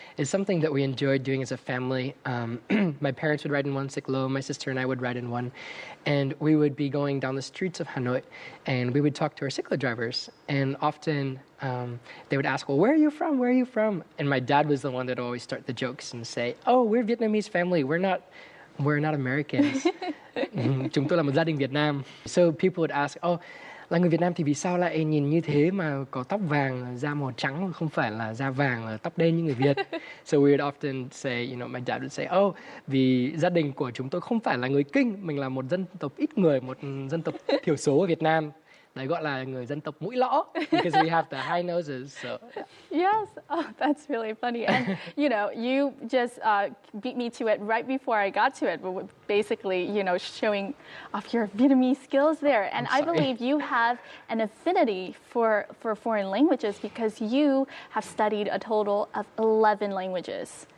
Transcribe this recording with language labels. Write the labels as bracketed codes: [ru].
[en] It's something that we enjoyed doing as a family. My parents would ride in one xích-lô, my sister and I would ride in one, and we would be going down the streets of Hanoi, and we would talk to our xích-lô drivers, and often they would ask, well, where are you from? Where are you from? And my dad was the one that would always start the jokes and say, oh, we're Vietnamese family, we're not Americans. [vi] Chúng tôi là một gia đình Việt Nam. [en] So people would ask, oh, [vi] là người Việt Nam thì vì sao lại nhìn như thế mà có tóc vàng, da màu trắng, không phải là da vàng, là tóc đen như người Việt. [en] So we would often say, my dad would say, oh, [vi] vì gia đình của chúng tôi không phải là người Kinh, mình là một dân tộc ít người, một dân tộc thiểu số ở Việt Nam. Đấy gọi là người dân tộc mũi lõ, [en] because we have the high noses. So. Yes, oh, that's really funny. And, you just beat me to it right before I got to it, but basically, showing off your Vietnamese skills there. And I believe you have an affinity for foreign languages because you have studied a total of 11 languages.